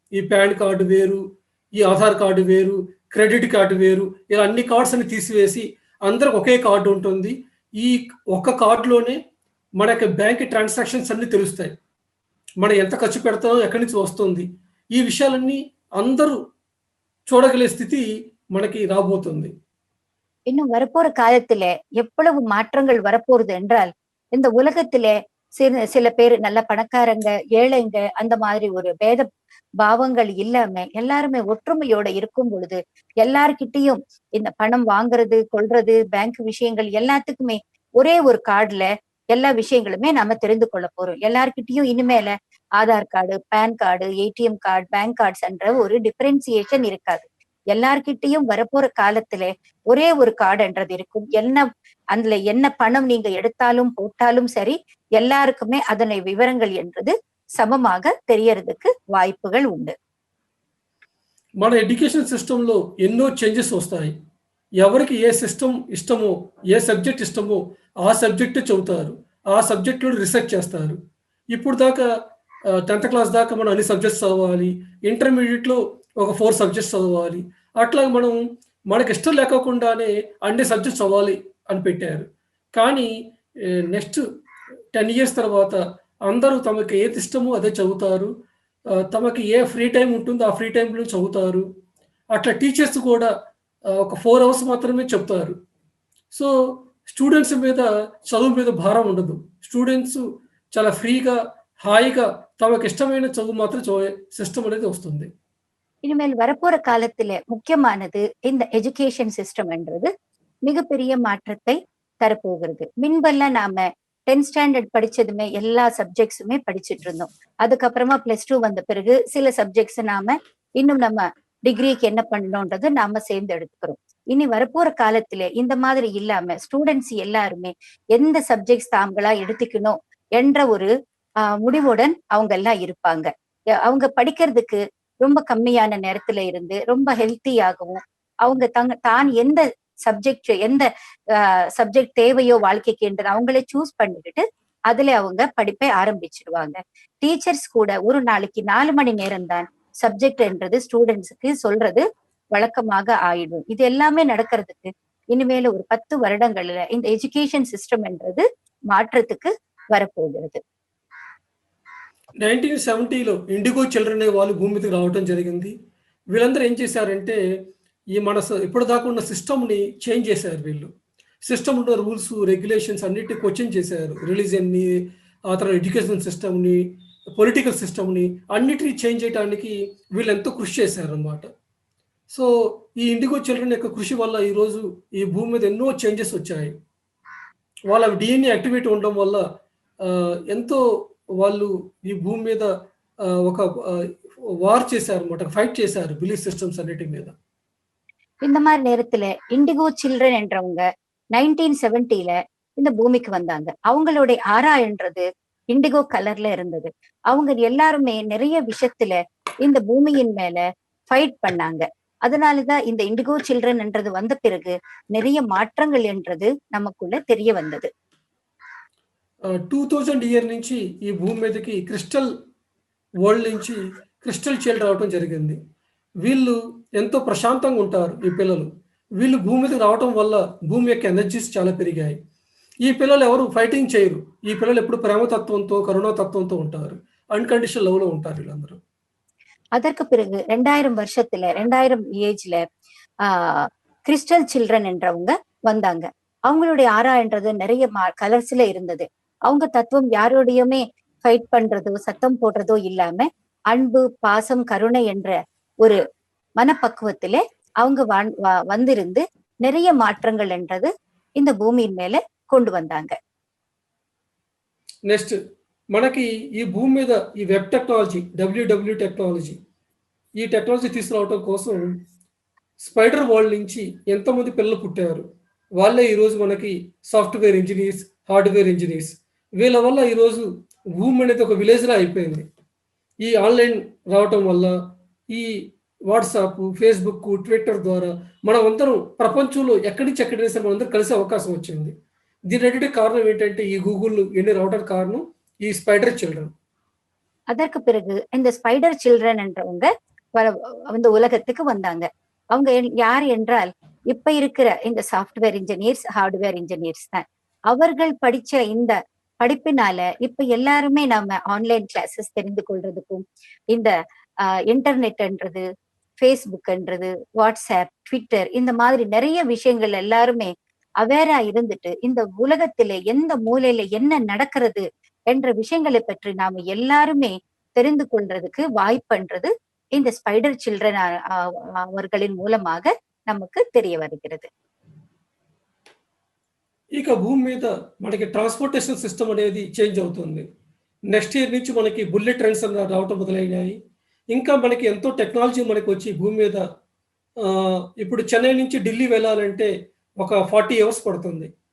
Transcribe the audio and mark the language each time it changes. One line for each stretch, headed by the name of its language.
Telugu: ఈ pan card వేరు, ఈ ఆధార్ కార్డు వేరు, క్రెడిట్ కార్డు వేరు, ఇలా అన్ని కార్డ్స్ అని తీసివేసి అందరికి ఒకే కార్డు ఉంటుంది. ఈ ఒక్క కార్డులోనే మనకి బ్యాంక్ ట్రాన్సాక్షన్స్ అన్ని తెలుస్తాయి. మనం ఎంత ఖర్చు పెడతామో ఎక్కడి నుంచి వస్తుంది ఈ విషయాలన్నీ అందరూ చూడగలిగే స్థితి మనకి రాబోతుంది.
Tamil: இன்னும் வரப்போற காலத்துல எவ்வளவு மாற்றங்கள் வரப்போறது என்றால் இந்த உலகத்திலே சில பேர் நல்ல பணக்காரங்க, ஏழைங்க, அந்த மாதிரி ஒரு பேத பாவங்கள் இல்லாம எல்லாருமே ஒற்றுமையோட இருக்கும் பொழுது எல்லார்கிட்டயும் இந்த பணம் வாங்குறது, கொள்றது, பேங்க் விஷயங்கள் எல்லாத்துக்குமே ஒரே ஒரு கார்டுல எல்லா விஷயங்களுமே நாம தெரிந்து கொள்ள போறோம். எல்லார்கிட்டயும் இனிமேல Aadhaar card, pan card, ATM card, bank cards என்ற ஒரு டிஃபரன்சியேஷன் இருக்காது. எல்லார்கிட்டயும் வரப்போற காலத்துல ஒரே ஒரு கார்டுன்றது இருக்கும். அதுல என்ன பணம் நீங்க எடுத்தாலும் போட்டாலும் சரி, எல்லாருக்குமே அதனை விவரங்கள் என்றது சமமாக தெரியறதுக்கு வாய்ப்புகள் உண்டு.
Telugu: మన ఎడ్యుకేషన్ సిస్టంలో ఎన్నో చేంజెస్ వస్తాయి. ఎవరికి ఏ సిస్టమ్ ఇష్టమో, ఏ సబ్జెక్ట్ ఇష్టమో ఆ సబ్జెక్ట్ చదువుతారు. ఆ సబ్జెక్ట్లో రీసెర్చ్ చేస్తారు. ఇప్పుడు దాకా 10th క్లాస్ దాకా మనం అన్ని సబ్జెక్ట్స్ చదవాలి. ఇంటర్మీడియట్‌లో ఒక 4 సబ్జెక్ట్స్ చదవాలి. అట్లా మనం మనకి ఇష్టం లేకోకుండానే అన్ని సబ్జెక్ట్స్ చదవాలి అని పెట్టారు. కానీ నెక్స్ట్ 10 ఇయర్స్ తర్వాత అందరూ తమకి ఏది ఇష్టమో అదే చదువుతారు. తమకి ఏ ఫ్రీ టైమ్ ఉంటుందో ఆ ఫ్రీ టైమ్‌లో చదువుతారు. అట్లా టీచర్స్ కూడా ఒక 4 అవర్స్ మాత్రమే చెప్తారు. సో స్టూడెంట్స్ మీద చదువు మీద భారం ఉండదు. స్టూడెంట్స్ చాలా ఫ్రీగా, హాయిగా తమకి ఇష్టమైన చదువు మాత్రం చదివే సిస్టమ్ అనేది వస్తుంది.
Tamil: இனிமேல் வரப்போற காலத்துல முக்கியமானது இந்த எஜுகேஷன் சிஸ்டம்ன்றது மிகப்பெரிய மாற்றத்தை தரப்போகிறது. முன்பெல்லாம் நாம 10th ஸ்டாண்டர்ட் படிச்சதுமே எல்லா சப்ஜெக்ட்ஸுமே படிச்சுட்டு இருந்தோம். அதுக்கப்புறமா +2 வந்த பிறகு சில சப்ஜெக்ட்ஸ் நாம இன்னும் நம்ம டிகிரிக்கு என்ன பண்ணணும்ன்றது நாம சேர்ந்து எடுத்துக்கிறோம். இனி வரப்போற காலத்துல இந்த மாதிரி இல்லாம ஸ்டூடெண்ட்ஸ் எல்லாருமே எந்த சப்ஜெக்ட்ஸ் தாங்களா எடுத்துக்கணும் என்ற ஒரு முடிவுடன் அவங்க எல்லாம் இருப்பாங்க. அவங்க படிக்கிறதுக்கு ரொம்ப கம்மியான நேரத்துல இருந்து ரொம்ப ஹெல்த்தியாகவும் அவங்க தான் எந்த சப்ஜெக்ட் தேவையோ வாழ்க்கைக்கு என்று அவங்களே சூஸ் பண்ணிக்கிட்டு அதுல அவங்க படிப்பை ஆரம்பிச்சிடுவாங்க. டீச்சர்ஸ் கூட ஒரு நாளைக்கு 4 மணி நேரம் தான் சப்ஜெக்ட் என்றது ஸ்டூடெண்ட்ஸுக்கு சொல்றது வழக்கமாக ஆயிடும். இது எல்லாமே நடக்கிறதுக்கு இனிமேல ஒரு 10 வருடங்கள்ல இந்த எஜுகேஷன் சிஸ்டம் என்றது மாற்றத்துக்கு வரப்போகிறது.
Telugu: 1970లో ఇండిగో చిల్డ్రన్ అనే వాళ్ళు భూమి మీదకి రావటం జరిగింది. వీళ్ళందరూ ఏం చేశారంటే, ఈ మన ఇప్పటిదాకా ఉన్న సిస్టమ్‌ని చేంజ్ చేశారు వీళ్ళు. సిస్టమ్ ఉన్న రూల్స్, రెగ్యులేషన్స్ అన్నిటిని క్వెషన్ చేశారు. రిలిజియన్‌ని, ఆ తర్వాత ఎడ్యుకేషన్ సిస్టమ్‌ని, పొలిటికల్ సిస్టమ్‌ని అన్నిటిని చేంజ్ చేయటానికి వీళ్ళెంతో కృషి చేశారనమాట. సో, ఈ ఇండిగో చిల్డ్రన్ యొక్క కృషి వల్ల ఈరోజు ఈ భూమి మీద ఎన్నో చేంజెస్ వచ్చాయి. వాళ్ళ డీఎన్ఏ యాక్టివేట్ ఉండడం వల్ల ఎంతో వాళ్ళు ఈ భూమి మీద ఒక వార్ చేశారన్నమాట. ఫైట్ చేశారు బిలీఫ్ సిస్టమ్స్ అన్నిటి మీద.
Tamil: இந்த மாதிரி நேரத்துல இண்டிகோ சில்ட்ரன் என்றவங்க 1970ல இந்த பூமிக்கு வந்தாங்க. அவங்களுடைய ஆரான்றது இண்டிகோ கலர்ல இருந்தது. அவங்க எல்லாருமே நிறைய விஷயத்துல இந்த பூமியின் மேல ஃபைட் பண்ணாங்க. அதனாலதான் இந்த இண்டிகோ சில்ட்ரன் என்றது வந்த பிறகு நிறைய மாற்றங்கள் என்றது நமக்குள்ள தெரிய வந்தது.
Telugu: 2000 ఇయర్ నుంచి ఈ భూమి మీదకి క్రిస్టల్ వరల్డ్ నుంచి క్రిస్టల్ చైల్డ్ రావడం జరిగింది. వీళ్ళు ఎంతో ప్రశాంతంగా ఉంటారు ఈ పిల్లలు. వీళ్ళు భూమి మీదకి రావటం వల్ల భూమి యొక్క ఎనర్జీస్ చాలా పెరిగాయి. ఈ పిల్లలు ఎవరు ఫైటింగ్ చేయరు. ఈ పిల్లలు ఎప్పుడు ప్రేమతత్వంతో, కరుణాతత్వంతో ఉంటారు. అన్‌కండిషనల్ లవ్‌లో ఉంటారు వీళ్ళందరూ.
Tamil: அதற்கு பிறகு 2000 வருஷத்துல 2000 ஏஜ்ல கிறிஸ்டல் சில்ட்ரன் என்றவங்க வந்தாங்க. அவங்களுடைய ஆரா என்றது நிறைய கலர்ஸ்ல இருந்தது. அவங்க தத்துவம் யாரோடையுமே ஃபைட் பண்றதோ சத்தம் போடுறதோ இல்லாம அன்பு, பாசம், கருணை என்ற ஒரு மனப்பக்குவத்திலே அவங்க வந்திருந்து நிறைய மாற்றங்கள் என்றது இந்த பூமியின் மேல கொண்டு வந்தாங்க.
Telugu: నెక్స్ట్ మనకి ఈ భూమి మీద ఈ వెబ్ టెక్నాలజీ, డబ్ల్యూడబ్ల్యూ టెక్నాలజీ, ఈ టెక్నాలజీ తీసుకురావడం కోసం స్పైడర్ వరల్డ్ నుంచి ఎంతమంది పిల్లలు పుట్టారు. వాళ్ళే ఈరోజు మనకి సాఫ్ట్వేర్ ఇంజనీర్స్, హార్డ్వేర్ ఇంజనీర్స్. వీళ్ళ వల్ల ఈరోజు భూమి అనేది ఒక విలేజ్‌లా అయిపోయింది. ఈ ఆన్‌లైన్ రావటం వల్ల, ఈ వాట్సాప్, ఫేస్‌బుక్, ట్విట్టర్ ద్వారా మనమందరం ప్రపంచంలో ఎక్కడి నుంచి ఎక్కడైనా సరే మనందరం కలిసే అవకాశం వచ్చింది. దీనన్నిటికి కారణం ఏంటంటే ఈ గూగుల్ ఇన్ని రావడానికి కారణం ఈ స్పైడర్ చిల్డ్రన్.
Tamil: அதற்கு பிறகு இந்த ஸ்பைடர் சில்ட்ரன் என்றவங்க இந்த உலகத்துக்கு வந்தாங்க. அவங்க யார் என்றால் இப்ப இருக்கிற இந்த சாஃப்ட்வேர் இன்ஜினியர்ஸ், ஹார்ட்வேர் இன்ஜினியர்ஸ் தான். அவர்கள் படிச்ச இந்த படிப்பினால இப்ப எல்லாருமே நாம ஆன்லைன் கிளாஸஸ் தெரிந்து கொள்றதுக்கும், இந்த இன்டர்நெட்ன்றது, ஃபேஸ்புக்ன்றது, வாட்ஸ்அப், ட்விட்டர் இந்த மாதிரி நிறைய விஷயங்கள் எல்லாருமே அவேரா இருந்துட்டு இந்த உலகத்திலே எந்த மூலையில என்ன நடக்கிறது என்ற விஷயங்களை பற்றி நாம எல்லாருமே தெரிந்து கொள்றதுக்கு வாய்ப்புன்றது இந்த ஸ்பைடர் சில்ட்ரன் அவர்களின் மூலமாக நமக்கு தெரிய வருகிறது.
Telugu: ఇక భూమి మీద మనకి ట్రాన్స్‌పోర్టేషన్ సిస్టమ్ అనేది చేంజ్ అవుతుంది. నెక్స్ట్ ఇయర్ నుంచి మనకి బుల్లెట్ ట్రైన్స్ రావటం మొదలయ్యాయి. ఇంకా మనకి ఎంతో టెక్నాలజీ మనకొచ్చి భూమి మీద ఇప్పుడు చెన్నై నుంచి ఢిల్లీ వెళ్ళాలంటే ఒక 40 అవర్స్ పడుతుంది.